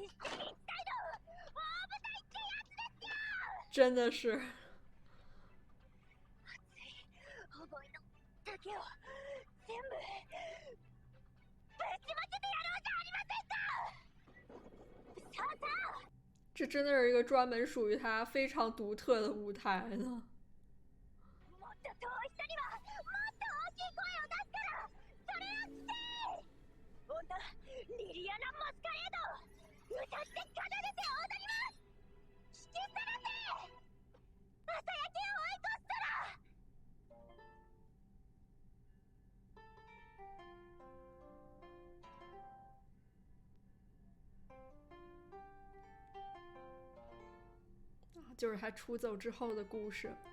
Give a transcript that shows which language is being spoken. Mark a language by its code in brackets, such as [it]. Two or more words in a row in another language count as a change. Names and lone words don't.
[ja] 一進一退の大舞台ってやつですよ。 [zh] 真的是。 [ja] 熱い思いの丈を全部ぶちまけてやろうじゃありませんか。さあさあ。 [zh] 这真的是一个专门属于他非常独特的舞台呢。 [ja] もっと遠い人にはもっと大きい声を出すから、それを聞け。女リリアナ・マスカレード、歌って奏でて踊ります。引き離せ朝焼けを追い越したら。 [zh] 就是他出走之后的故事。